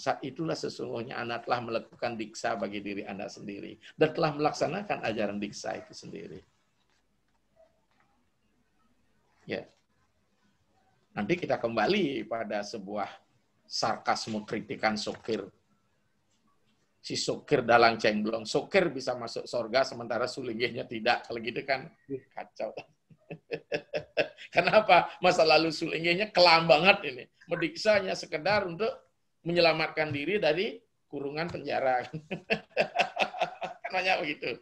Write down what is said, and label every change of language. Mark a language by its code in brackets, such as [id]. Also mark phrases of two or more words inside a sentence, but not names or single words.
[id] Saat itulah sesungguhnya Anda telah melakukan diksa bagi diri Anda sendiri. Dan telah melaksanakan ajaran diksa itu sendiri. Ya. Nanti kita kembali pada sebuah sarkasme kritikan sokir. Si sokir dalang cengblong. Sokir bisa masuk surga sementara sulingihnya tidak. Kalau gitu kan kacau. Kenapa? Masa lalu sulingihnya kelam banget ini. Mendiksanya sekedar untuk menyelamatkan diri dari kurungan penjara. Kan begitu.